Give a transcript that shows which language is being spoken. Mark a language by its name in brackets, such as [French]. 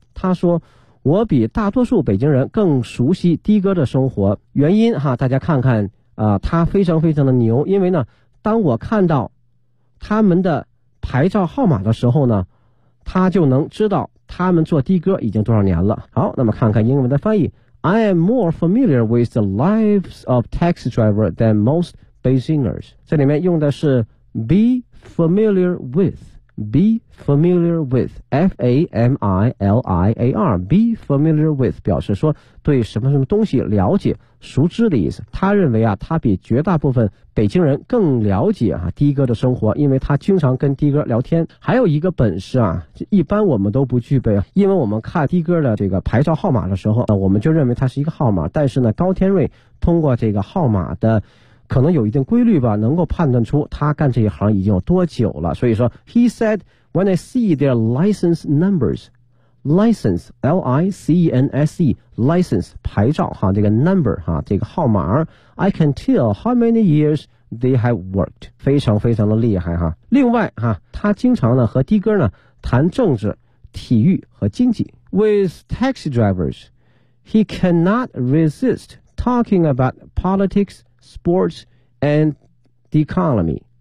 [Chinese] 他说我比大多数北京人更熟悉的哥的生活，原因哈，大家看看他非常非常的牛。因为呢当我看到他们的牌照号码的时候呢，他就能知道他们做的哥已经多少年了。好，那么看看英文的翻译。 [English] I am more familiar with the lives of taxi driver than most Beijingers。 [Chinese] 这里面用的是 be familiar with， be familiar with， F-A-M-I-L-I-A-R， be familiar with 表示说对什么什么东西了解熟知的意思。他认为啊他比绝大部分北京人更了解啊的哥的生活，因为他经常跟的哥聊天。还有一个本事啊一般我们都不具备，因为我们看的哥的这个牌照号码的时候我们就认为他是一个号码。但是呢高天瑞通过这个号码的可能有一定规律吧，能够判断出他干这一行已经有多久了。所以说 [English] He said when I see their license numbers， license L-I-C-E-N-S-E license [Chinese] 牌照哈，这个 [English] number [Chinese] 哈，这个号码， [English] I can tell how many years they have worked， [Chinese] 非常非常的厉害哈。另外哈，他经常呢和的哥呢谈政治、体育和经济。 [English] With taxi drivers he cannot resist talking about politicssports and the economy。